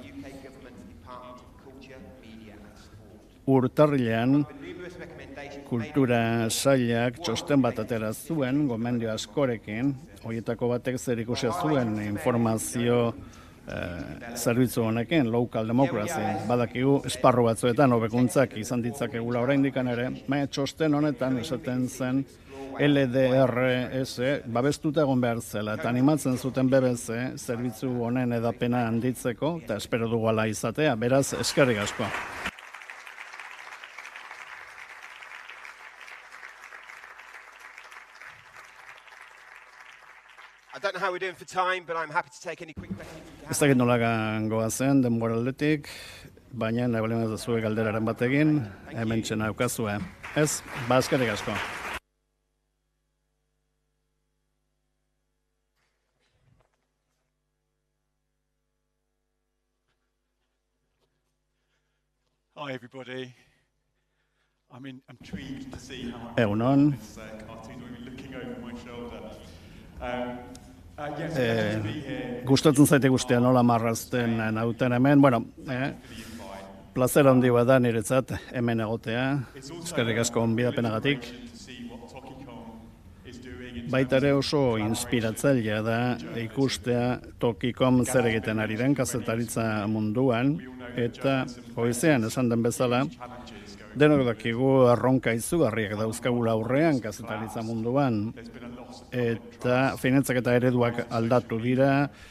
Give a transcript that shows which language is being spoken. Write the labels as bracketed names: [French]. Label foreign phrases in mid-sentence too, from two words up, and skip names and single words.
[Basque] Urtarrilean, kultura sailak txosten bat atera zuen, gomendio askorekin, horietako batek zer ikusia zuen informazio zerbitzu honekin, [English] local democracy, [Basque] badakigu esparru batzuetan hobekuntzak izan ditzakegula oraindikan ere, baina txosten honetan esaten zen LDRS babestuta egon behar zela, eta animatzen zuten BBC zerbitzu honen edapena handitzeko, eta espero dugu ala izatea, beraz eskerrik asko. Ez dakit nola goazen denbora aldetik, baina nahi bali mazazue galderaren batekin, hemen txena eukazue. Ez, eskerrik asko. [English] Hi everybody. I'm intrigued to see how [Basque] Egunon. [English] this cartoon will be looking over my shoulder. [Basque] Gustatzen zaite guztia nola marrazten nauten hemen, bueno, plazer handi bat da niretzat hemen egotea, eskerrik asko onbidapenagatik. Baita ere oso inspiratzailea da ikustea Tokikom zer egiten ari den kazetaritza munduan, eta goizean esan den bezala, denok dakigu erronka izugarriak dauzkagula aurrean kazetaritza munduan, eta finantzaketa ereduak aldatu dira,